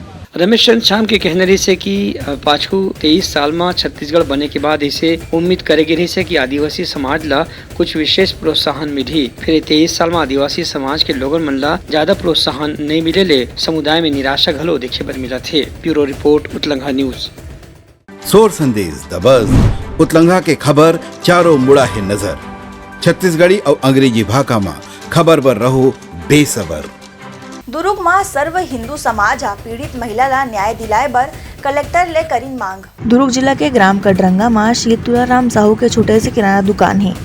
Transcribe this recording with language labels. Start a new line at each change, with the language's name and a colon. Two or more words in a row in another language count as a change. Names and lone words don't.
Chhattisgarhi: रमेश चंद्र श्याम के कहने रही से कि पाछू 23 साल में छत्तीसगढ़ बने के बाद इसे उम्मीद करेगी रही से कि आदिवासी समाज ला कुछ विशेष प्रोत्साहन मिली। फिर 23 साल में आदिवासी समाज के लोगों मन ला ज्यादा प्रोत्साहन नहीं मिले ले समुदाय में निराशा घलो देखे पर मिला थे। ब्यूरो रिपोर्ट उतलंघा न्यूज। सोर संदेश द बज़ उतलंघा के खबर चारों मुड़ा है नजर। छत्तीसगढ़ी और अंग्रेजी भाषा में खबर पर रहो बेसबर। दुर्ग में सर्व हिंदू समाज पीड़ित महिला ला न्याय दिलाए बर कलेक्टर ले करीन मांग। दुर्ग जिला के ग्राम कटरंगा में श्री तुलाराम साहू के छोटे से किराना दुकान है।